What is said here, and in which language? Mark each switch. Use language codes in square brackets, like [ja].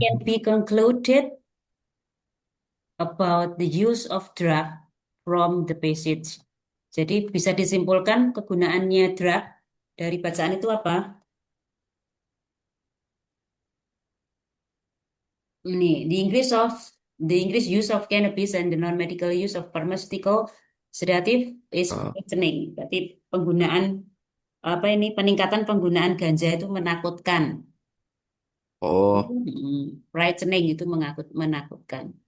[en] can be concluded about the use of drug from the passage? [id] Jadi bisa disimpulkan kegunaannya drug dari bacaan itu apa? Ini, [en] the English use of cannabis and the non-medical use of pharmaceutical sedative is eh, frightening. [id] Berarti penggunaan apa ini peningkatan penggunaan ganja itu menakutkan. oh, Frightening itu menakutkan.